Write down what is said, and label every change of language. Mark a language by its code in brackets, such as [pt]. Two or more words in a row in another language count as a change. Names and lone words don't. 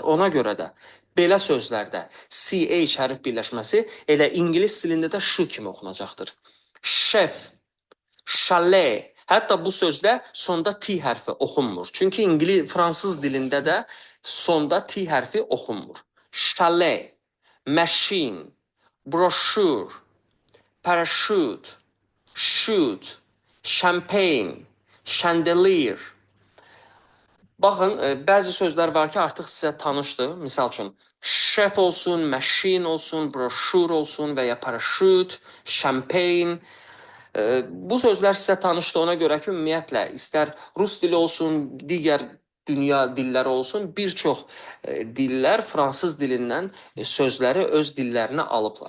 [az] Ona görə də belə sözlərdə CH hərf birləşməsi elə ingilis dilində də ş kimi oxunacaqdır. [en] Şef, chalet. [az] Hətta bu sözdə sonda T hərfi oxunmur. Çünki fransız dilində də sonda T hərfi oxunmur. [en] Chalet, machine, brochure, parachute, shoot, champagne, chandelier. [az] Baxın, bəzi sözlər var ki, artıq sizə tanışdır. Misal üçün, chef olsun, machine olsun, brochure olsun və ya parachute, champagne. Bu sözlər sizə tanışdır, ona görə ki, ümumiyyətlə, istər rus dili olsun, digər dünya dilləri olsun, bir çox dillər fransız dilindən sözləri öz dillərinə alıblar.